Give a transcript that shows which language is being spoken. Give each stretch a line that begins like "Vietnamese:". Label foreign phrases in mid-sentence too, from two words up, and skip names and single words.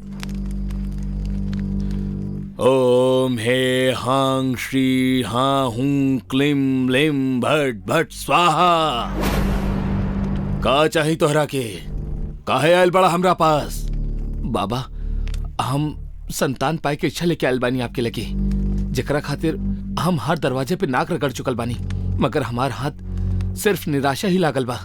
Sanskrit: ओम हे हां श्री हां हुं क्लीं लिं भट भट स्वाहा।
Bhojpuri: का चाही तोहरा के? काहे आयल बड़ा हमरा पास? बाबा, हम संतान पाए के इच्छा लेके आयल बानी आपके लगे, जेकरा खातिर हम हर दरवाजे पे नाक रगड़ चुकल बानी, मगर हमार हाथ सिर्फ निराशा ही लागल बा।